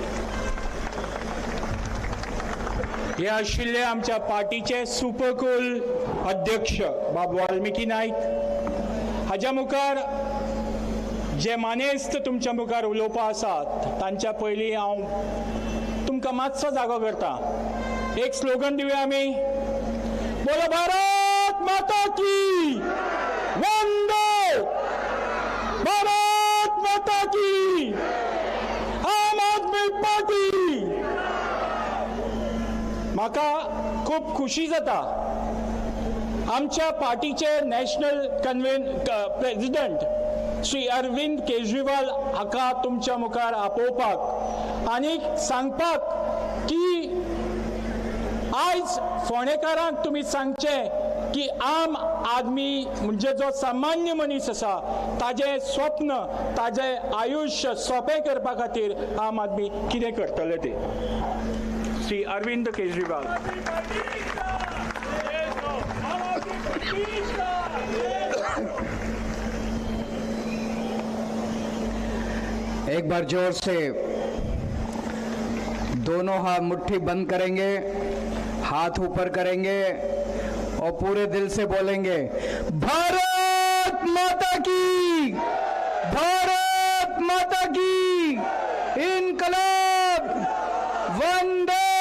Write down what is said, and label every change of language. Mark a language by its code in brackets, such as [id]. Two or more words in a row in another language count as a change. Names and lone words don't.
[kok] हे आशिल्ले आमच्या पार्टीचे सुपकूल अध्यक्ष बाब वाल्मिकी नायक. हाच्या मुखार जे मानेस्त तुमच्या मुखार उलोवपा आसात तांच्या पयलीं हांव तुमकां मातसो जागो करता. एक स्लोगन दिवया आमी. [hi] बोलो भारत माता की वंदे, भारत माता की, आम आदमी पार्टी. [kok] म्हाका खूब खुशी जाता आमच्या पार्टीचे [en] national president [kok] श्री अरविंद केजरीवाल हाका तुमच्या मुखार आपोवपाक आनी सांगपाक की आयज फोंडेकारांक तुमी सांगचे की आम आदमी म्हणजे जो सामान्य मनीस आसा ताजें स्वप्न ताजें आयुश्य सोंपें करपा खातीर आम आदमी कितें करतले ते. श्री अरविंद केजरीवाल. [hi] एक बार जोर से दोनों हाथ मुट्ठी बंद करेंगे, हाथ ऊपर करेंगे और पूरे दिल से बोलेंगे भारत माता की, भारत माता की, इनकलाब, वंदे।